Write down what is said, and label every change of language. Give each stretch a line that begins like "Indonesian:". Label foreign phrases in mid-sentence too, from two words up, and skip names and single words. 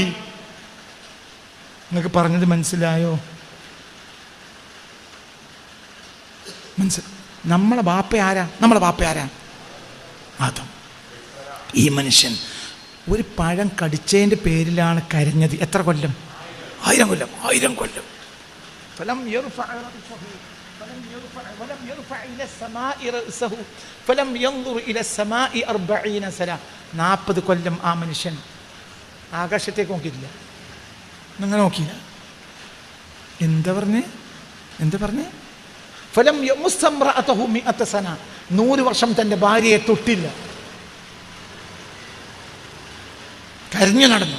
Malayalam: നിങ്ങൾക്ക് പറഞ്ഞത് മനസ്സിലായോ? നമ്മളെ ബാപ്പ ആരാ? നമ്മളെ ബാപ്പ ആരാ? ആദം. ഈ മനുഷ്യൻ ഒരു പഴം കടിച്ചതിൻ്റെ പേരിലാണ് കരഞ്ഞത്. എത്ര കൊല്ലം? 1000 കൊല്ലം. 1000 കൊല്ലം.
Arabic: فلم يرفع رأسه ولم يرفع إلى السماء رأسه فلم ينظر إلى السماء 40 سنة.
Malayalam: 40 കൊല്ലം ആ മനുഷ്യൻ ആകാശത്തേക്ക് നോക്കിയില്ല. നിങ്ങൾ നോക്കിയില്ല. എന്താ പറഞ്ഞേ?
Arabic: فلم يمس امرأته 100 سنة.
Malayalam: 100 വർഷം തൻ്റെ ഭാര്യയെ തൊട്ടില്ല, കരഞ്ഞു നടന്നു.